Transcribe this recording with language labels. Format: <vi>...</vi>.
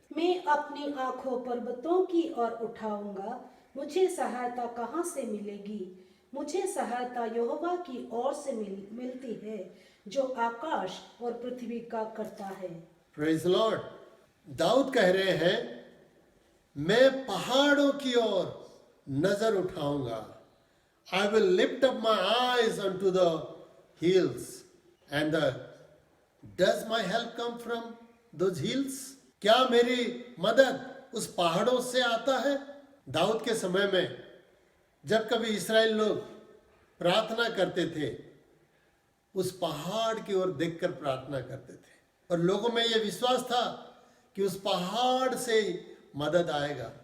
<hi>मैं अपनी आंखों पर्वतों की ओर उठाऊंगा, मुझे सहायता कहाँ से मिलेगी? मुझे सहायता यहोवा की ओर से मिलती है, जो आकाश और पृथ्वी का करता है।</hi> <en>Praise the lord.</en> <hi>दाऊद कह रहे हैं, मैं पहाड़ों की ओर नजर उठाऊंगा।</hi> <en>I will lift up my eyes unto the hills, and does my help come from those hills?</en> <hi>क्या मेरी मदद उस पहाड़ों से आता है? दाऊद के समय में जब कभी इस्राएल लोग प्रार्थना करते थे, उस पहाड़ की ओर देखकर प्रार्थना करते थे, और लोगों में यह विश्वास था कि उस पहाड़ से मदद आएगा।</hi>